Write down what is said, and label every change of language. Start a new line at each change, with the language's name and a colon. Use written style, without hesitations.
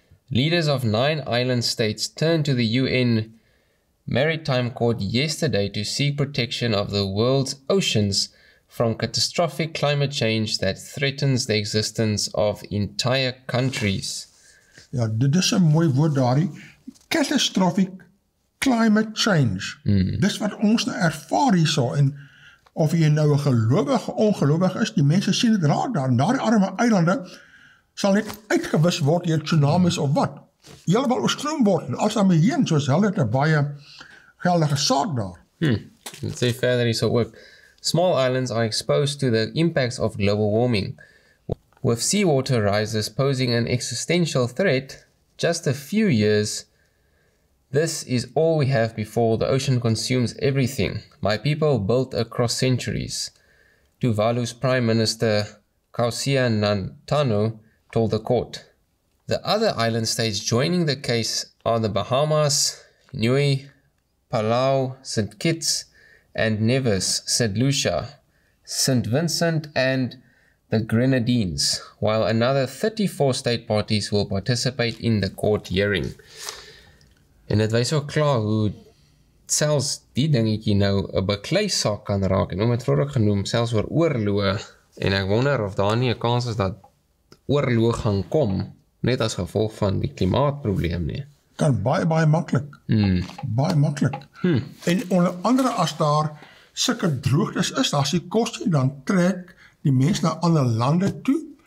English: Leaders of 9 island states turned to the UN Maritime Court yesterday to seek protection of the world's oceans from catastrophic climate change that threatens the existence of entire countries.
Afrikaans: Ja, dit is 'n mooi woord daarin.
English: Catastrophic climate change.
Afrikaans: Dis wat ons nou ervaar hierso, en of jy nou 'n gelowige of ongelowige is, die mense sien dit raak daar. En daardie arme eilande sal net uitgewis word deur tsunamies of wat. Heeltemal oorstroom word, en als daarmee heen, soos hulle het 'n baie geldige saak daar.
English: Let's say further
Afrikaans: hierso ook.
English: Small islands are exposed to the impacts of global warming. With seawater rises posing an existential threat, just a few years, this is all we have before the ocean consumes everything. My people built across centuries. Tuvalu's Prime Minister 𝐿𝐶𝐴 told the court. The other island states joining the case are the Bahamas, Niue, Palau, St. Kitts, and Nevis, St. Lucia, St. Vincent, and the Grenadines, while another 34 state parties will participate in the court hearing.
Afrikaans: En dit wys ook klaar hoe selfs die dingetjie nou 'n bekleisaak kan raak, en het vroeër genoem, selfs oor oorloë, en ek wonder of daar nie 'n kans is dat oorloë gaan kom, net as gevolg van die klimaatprobleem nie. Kan baie maklik. Baie maklik. En onder andere as daar sulke droogtes is, daar's die koste, dan trek die mense na ander lande toe.